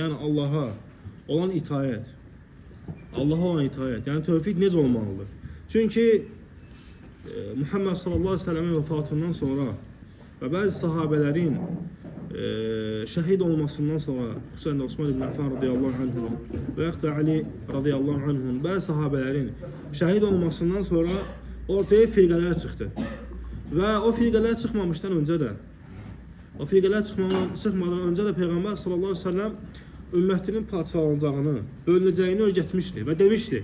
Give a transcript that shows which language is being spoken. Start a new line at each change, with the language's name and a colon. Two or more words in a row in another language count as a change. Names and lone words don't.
Azerbaijani: Yəni Allaha olan itayət. Allaha olan itayət. Yəni tövhid necə olmalıdır? Çünki Muhammed
Arabic: صلى الله عليه وسلم'in
Azerbaijani: vəfatından sonra və bəzi sahabələrin şəhid olmasından sonra Hüseyin Osman ibn Affan
Arabic: رضي الله عنهم
Azerbaijani: və yaxud da Ali
Arabic: رضي الله عنهم
Azerbaijani: bəzi sahabələrin şəhid olmasından sonra ortaya firqələr çıxdı. Və o firqələr çıxmamışdan öncə də çıxmadan öncə də Peyğəmbər
Arabic: صلى الله عليه وسلم
Azerbaijani: ümmətinin parçalanacağını, bölünəcəyini öyrətmişdi və demişdi.